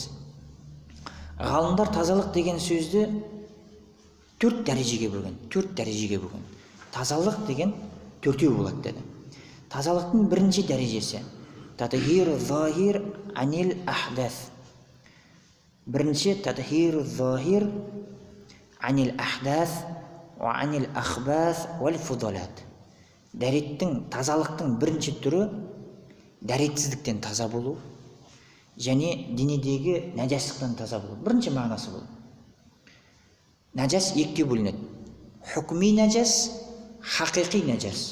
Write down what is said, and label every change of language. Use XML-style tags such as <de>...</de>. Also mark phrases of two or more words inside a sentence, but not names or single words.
<kk>Ғалымдар тазалық деген сөзді 4 дәрежеге бөлген. Тазалық деген 4-еу болады деді. Тазалықтың бірінші дәрежесі</kk> <ar>تطهير الظاهر عن الأحداث. Бірінші تطهير الظاهر عن الأحداث وعن الأخباث والفضلات.</ar> <kk>Тазалықтың бірінші түрі дәретсіздіктен таза болу және денедегі нәжастықтан таза болу. Бірінші мағынасы бұл. Нәжас екіге бөлінеді. Хукми нәжас, хақиқи нәжас.</kk>